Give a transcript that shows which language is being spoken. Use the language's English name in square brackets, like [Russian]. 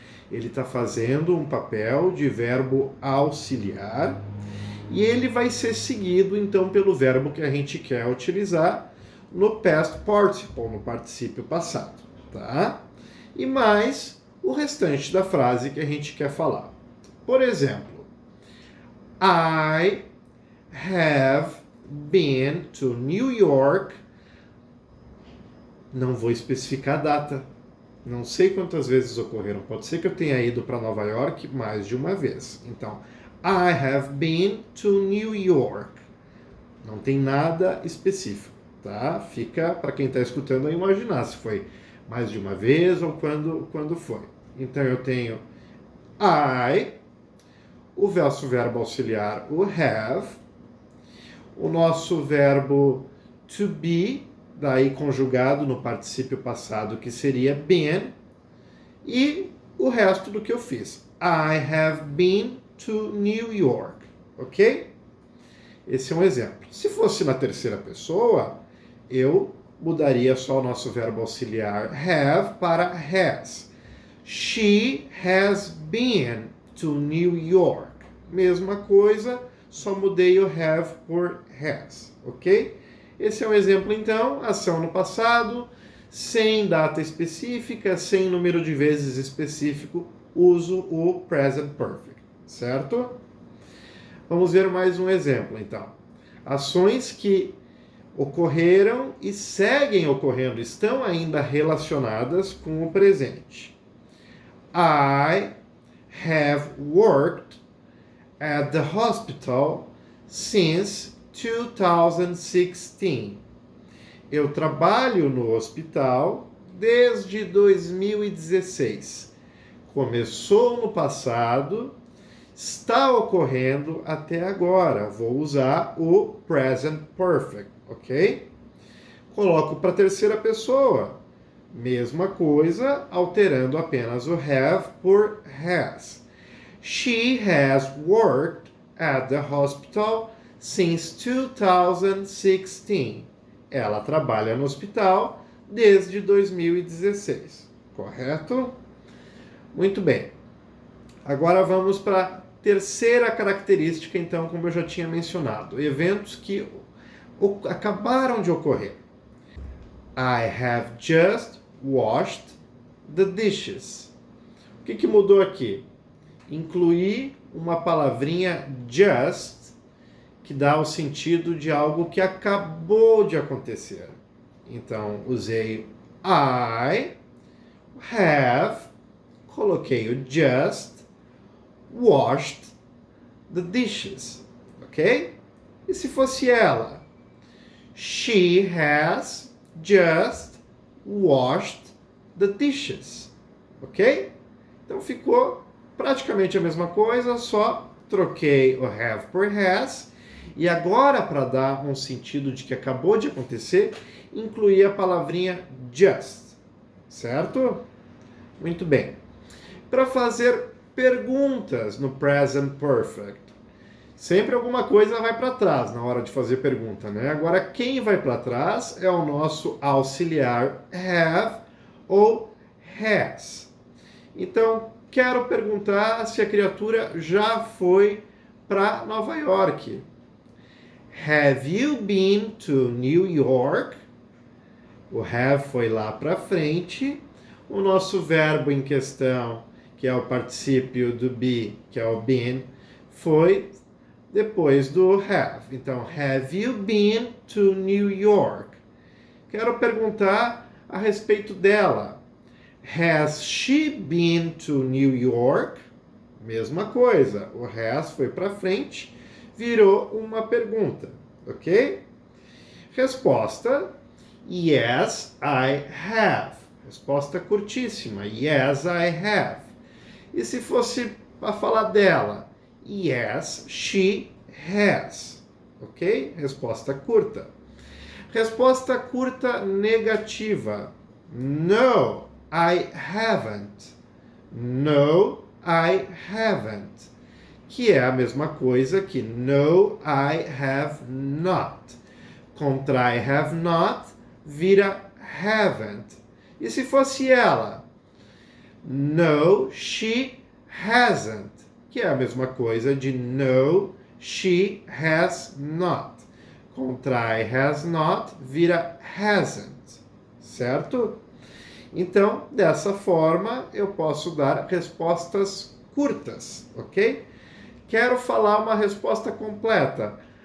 [Portuguese] Ele está fazendo um papel de verbo auxiliar e ele vai ser seguido, então, pelo verbo que a gente quer utilizar no [English] past participle, [Portuguese] no particípio passado, tá? E mais o restante da frase que a gente quer falar. Por exemplo, [English] I have been to New York [Portuguese] Não vou especificar a data. Não sei quantas vezes ocorreram. Pode ser que eu tenha ido para Nova York mais de uma vez. [English] Então, I have been to New York. [Portuguese] Não tem nada específico, tá? Fica para quem está escutando a imaginar se foi mais de uma vez ou quando foi. Então, eu tenho I, o verbo auxiliar, o have, o nosso verbo to be, daí conjugado no particípio passado, que seria been, e o resto do que eu fiz. [English] I have been to New York, ok? [Portuguese] Esse é um exemplo. Se fosse na terceira pessoa, eu mudaria só o nosso verbo auxiliar have para has. [English] She has been to New York. [Portuguese] Mesma coisa, só mudei o have por has, ok? Esse é um exemplo, então, ação no passado, sem data específica, sem número de vezes específico, uso o present perfect, certo? Vamos ver mais um exemplo, então. Ações que ocorreram e seguem ocorrendo, estão ainda relacionadas com o presente. [English] I have worked at the hospital since 2016. [Portuguese] Eu trabalho no hospital desde 2016. Começou no passado, está ocorrendo até agora. Vou usar o present perfect, ok? Coloco para a terceira pessoa. Mesma coisa, alterando apenas o have por has. [English] She has worked at the hospital since 2016. [Portuguese] Ela trabalha no hospital desde 2016. Correto? Muito bem. Agora vamos para a terceira característica, então, como eu já tinha mencionado. Eventos que acabaram de ocorrer. [English] I have just washed the dishes. [Portuguese] O que mudou aqui? Incluí uma palavrinha just, que dá o sentido de algo que acabou de acontecer. Então, usei [English] I have, [Portuguese] coloquei o [English] just, washed the dishes, ok? [Portuguese] E se fosse ela? [English] She has just washed the dishes, ok? [Portuguese] Então ficou praticamente a mesma coisa, só troquei o have por has. E agora, para dar um sentido de que acabou de acontecer, incluí a palavrinha just, certo? Muito bem. Para fazer perguntas no present perfect, sempre alguma coisa vai para trás na hora de fazer pergunta, né? Agora, quem vai para trás é o nosso auxiliar have ou has. Então, quero perguntar se a criatura já foi para Nova York. [English] Have you been to New York? [Portuguese] O have foi lá para frente. O nosso verbo em questão, que é o particípio do be, que é o been, foi depois do have. [English] Então, have you been to New York? [Portuguese] Quero perguntar a respeito dela. [English] Has she been to New York? [Portuguese] Mesma coisa. O has foi para frente, virou uma pergunta, ok? Resposta: [English] yes, I have. [Portuguese] Resposta curtíssima: [English] yes, I have. [Portuguese] E se fosse para falar dela? [English] Yes, she has. Ok? [Portuguese] Resposta curta. Resposta curta negativa: [English] no, I haven't. No, I haven't. [Portuguese] Que é a mesma coisa que [English] no, I have not. [Portuguese] Contra [English] I have not, [Portuguese] vira [English] haven't. [Portuguese] E se fosse ela? [English] No, she hasn't. [Portuguese] Que é a mesma coisa de [English] no, she has not. [Portuguese] Contra [English] I has not, [Portuguese] vira [English] hasn't. [Portuguese] Certo? Então, dessa forma, eu posso dar respostas curtas, ok? Quero falar uma resposta completa.